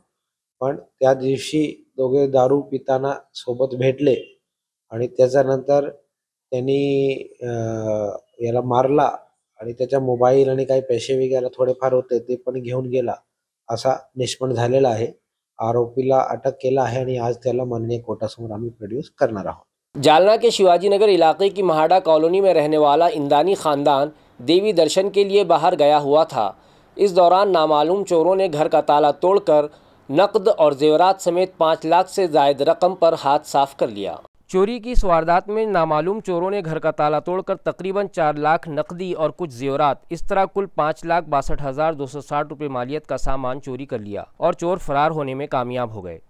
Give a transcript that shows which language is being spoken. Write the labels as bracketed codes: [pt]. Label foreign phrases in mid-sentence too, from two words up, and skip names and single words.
[mr] पण त्या दिवशी दोघे दारू पिताना सोबत भेटले आणि त्याच्यानंतर त्यांनी याला मारला आणि त्याचा मोबाईल आणि काही पैसे वगैरे थोडेफार होते ते पण घेऊन गेला असा निष्पन्न झालेला आहे। आरोपीला अटक केला आहे आणि आज त्याला माननीय कोर्टासमोर आम्ही प्रोड्यूस करणार आहोत। [ur] جالنا کے شیواجی نگر علاقے کی مہاڑا کالونی میں رہنے والا اندانی خاندان دیوی درشن کے لیے باہر گیا ہوا تھا۔ اس دوران نامعلوم چوروں نے گھر کا تالا توڑ کر نقد اور زیورات سمیت 5 لاکھ سے زائد رقم پر ہاتھ صاف کر لیا۔ چوری کی اس واردات میں نامعلوم چوروں نے گھر کا تالا توڑ کر تقریباً 4 لاکھ نقدی اور کچھ زیورات، اس طرح کل 5,62,260 روپے مالیت کا سامان چوری کر لیا اور چور فرار ہونے میں کامیاب ہو گئے۔